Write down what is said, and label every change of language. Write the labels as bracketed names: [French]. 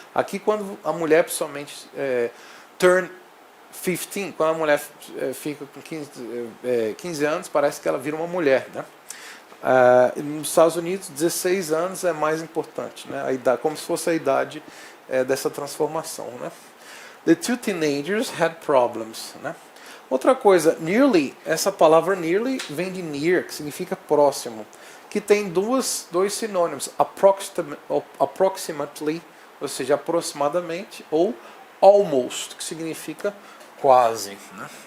[Portuguese] Aqui, quando a mulher, principalmente, [English] turn 15, [Portuguese] quando a mulher fica com 15 anos, parece que ela vira uma mulher. Né? Nos Estados Unidos, 16 anos é mais importante, né? A idade, como se fosse a idade dessa transformação. Né? [English] The two teenagers had problems. Né? [Portuguese] Outra coisa, nearly, essa palavra nearly vem de near, que significa próximo, que tem dois sinônimos, approximately, ou seja, aproximadamente, ou almost, que significa quase. Né?